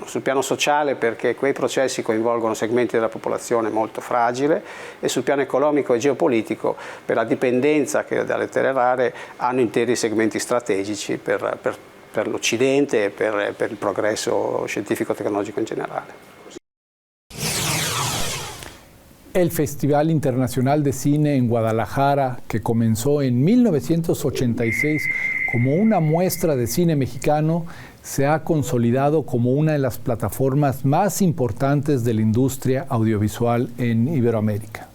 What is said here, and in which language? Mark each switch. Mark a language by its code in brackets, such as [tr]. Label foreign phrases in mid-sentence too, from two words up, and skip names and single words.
[it] Sul piano sociale, perché quei processi coinvolgono segmenti della popolazione molto fragile, e sul piano economico e geopolitico, per la dipendenza che dalle terre rare hanno interi segmenti strategici per l'Occidente e per il progresso scientifico-tecnologico in generale. [es] El Festival Internacional de Cine en Guadalajara, que comenzó en 1986 como una muestra de cine mexicano, se ha consolidado como una de las plataformas más importantes de la industria audiovisual en Iberoamérica.